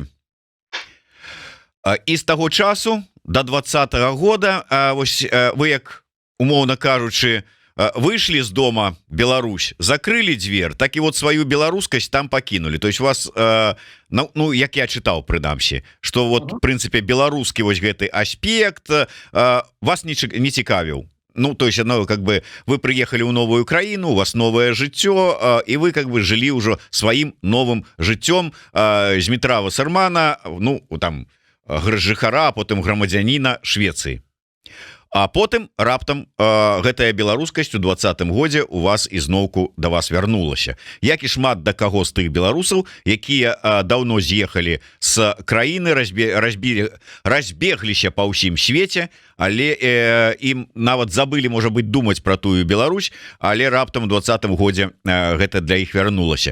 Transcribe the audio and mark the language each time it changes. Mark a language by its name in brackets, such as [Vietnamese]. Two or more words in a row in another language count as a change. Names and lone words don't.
[Belarusian] І з таго часу до 20-го года вось вы, як умоўна кажучы, выйшлі з дома Беларусь, закрылі дзвер, так і вот сваю беларускасць там пакінулі. [Russian] То есть [Belarusian] вас, ну як я чытаў прынамсі, што вот в прынцыпе беларускі вось гэты аспект вас не цікавіў. Ну, [Russian] то есть, как бы вы приехали в новую краіну, у вас новое жыццё, и вы как бы жили уже своим новым жыццём з Дмітра Вассермана, ну, там, [Belarusian] жыхара, а потым грамадзяніна Швецыі. А потым раптам гэтая беларускасць у 20-м годзе у вас ізноўку да вас вярнулася. Як і шмат да каго з тых беларусаў, якія даўно з'ехалі з краіны, разбегліся па ўсім свеце, але ім нават забылі, можа быць, думаць пра тую Беларусь, але раптам у 20-м годзе гэта для іх вярнулася.